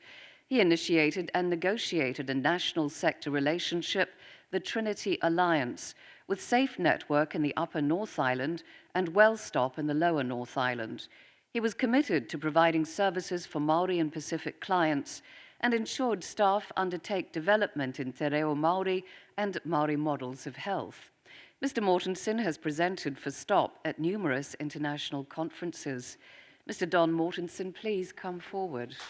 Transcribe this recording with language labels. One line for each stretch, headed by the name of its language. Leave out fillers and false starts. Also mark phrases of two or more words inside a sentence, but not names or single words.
English: He initiated and negotiated a national sector relationship, the Trinity Alliance, with Safe Network in the Upper North Island and WellStop in the Lower North Island. He was committed to providing services for Māori and Pacific clients and ensured staff undertake development in
Māori: te reo Māori
English: and Māori models of health. Mr. Mortensen has presented for STOP at numerous international conferences. Mr. Don Mortensen, please come forward.